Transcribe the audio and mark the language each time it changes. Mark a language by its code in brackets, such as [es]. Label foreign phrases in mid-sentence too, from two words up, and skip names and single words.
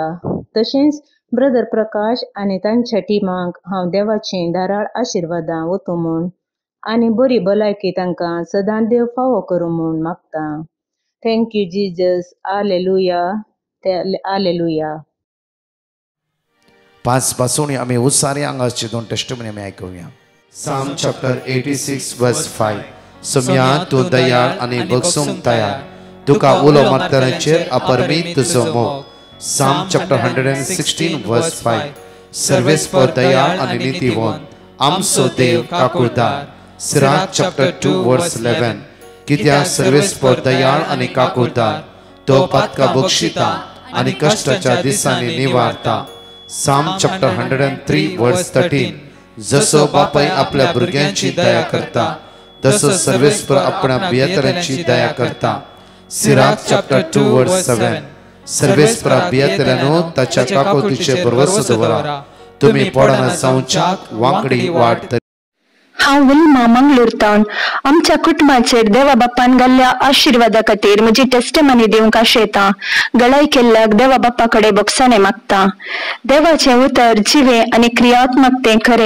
[kok] तशेंच ब्रदर प्रकाश आनी तांच्या टिमाक हांव देवाचें धाराळ आशिर्वादां वतूं म्हूण आनी बरी भलायकी तांकां सदां देव फावो करूं म्हूण मागतां. [en] Thank you Jesus. Hallelujah. Hallelujah. [kok] 5 पासून आमी उसारी आंगाचे 2 टेस्टिमनी आमी आयकुया. [en] Psalm chapter 86 verse 5. [kok] सोम्या तूं दयाळ आनी बगसूंक तयार, तुका उलो मारतनाचेर अपरमीत तुजो मोग. [en] Psalm chapter 116 verse 5. [kok] सर्वेस्पर दयाळ आनी नितीवंत, आमचो देव काकुळदार. [en] Sirach chapter 2 verse 11. [kok] कित्याक सर्वेस्पर दयाळ आनी काकुळदार, तो पातका बक्षिता आनी कश्टाच्या दिसांनी निवारता. [en] Psalm chapter 103 verse 13. [kok] जसो बापाय आपल्या भुरग्यांची दया करता, तसो सर्वेस्पर आपल्या बियेतल्यांची दया करता. [en] Sirach chapter 2 verse 7. [kok] सर्वेस्परा बियेतल्यांनो ताच्या काकुळतीचेर भरवसो दवरा, तुमी पडना जावच्याक वांकडी वाट. हांव विल्मा मंगळूरतावन आमच्या कुटुंबाचेर देवा बापान घाल्ल्या आशिर्वादा खातीर म्हजी टेस्टमनी दिवंक आशेतां. गळाय केल्ल्याक देवा बापा कडेन बोगसाने मागता. देवाचें उतर जिवे आनी क्रियात्मक तें खरें.